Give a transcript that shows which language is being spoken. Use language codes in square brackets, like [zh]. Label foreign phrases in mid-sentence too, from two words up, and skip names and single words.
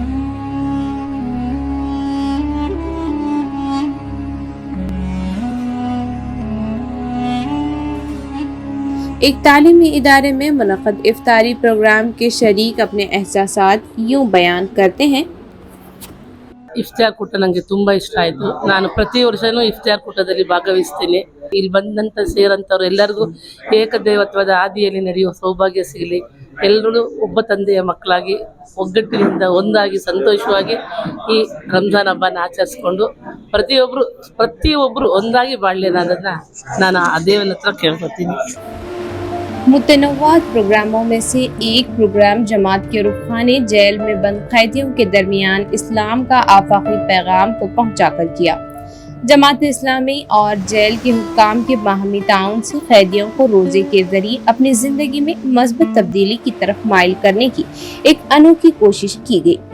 [ur] ایک تعلیمی ادارے میں منعقد افطاری پروگرام کے شریک اپنے احساسات یوں بیان کرتے ہیں. [kn] ಇಫ್ತಾರ್ ಕೂಟ ನನಗೆ ತುಂಬ ಇಷ್ಟ ಆಯಿತು. ನಾನು ಪ್ರತಿ ವರ್ಷವೂ ಇಫ್ತಾರ್ ಕೂಟದಲ್ಲಿ ಭಾಗವಹಿಸ್ತೀನಿ. ಇಲ್ಲಿ ಬಂದಂಥ ಸೇರಂಥವ್ರು ಎಲ್ಲರಿಗೂ ಏಕದೇವತ್ವದ ಹಾದಿಯಲ್ಲಿ ನಡೆಯುವ ಸೌಭಾಗ್ಯ ಸಿಗಲಿ. ಎಲ್ಲರೂ ಒಬ್ಬ ತಂದೆಯ ಮಕ್ಕಳಾಗಿ ಒಗ್ಗಟ್ಟಿನಿಂದ ಒಂದಾಗಿ ಸಂತೋಷವಾಗಿ ಈ ರಂಜಾನ್ ಹಬ್ಬನ ಆಚರಿಸ್ಕೊಂಡು ಪ್ರತಿಯೊಬ್ಬರು ಒಂದಾಗಿ ಬಾಳಲಿ ಅನ್ನೋದನ್ನು ನಾನು ಆ ದೇವನ ಹತ್ರ ಕೇಳ್ಕೊತೀನಿ. [ur] متنوع پروگراموں میں سے ایک پروگرام جماعت کے رفقاء نے جیل میں بند قیدیوں کے درمیان اسلام کا آفاقی پیغام کو پہنچا کر کیا. جماعت اسلامی اور جیل کے حکام کے باہمی تعاون سے قیدیوں کو روزے کے ذریعے اپنی زندگی میں مضبوط تبدیلی کی طرف مائل کرنے کی ایک انوکھی کوشش کی گئی.